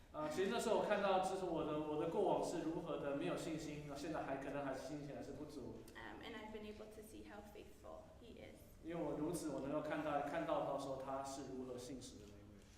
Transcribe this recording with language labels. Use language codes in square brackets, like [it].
[zh] 其实那时候我看到，就是我的过往是如何的没有信心，现在可能还是信心还是不足。 [en] And I've been able to see how faithful He is. [zh] 因为我如此，我能够看到到说他是如何信实的那一位。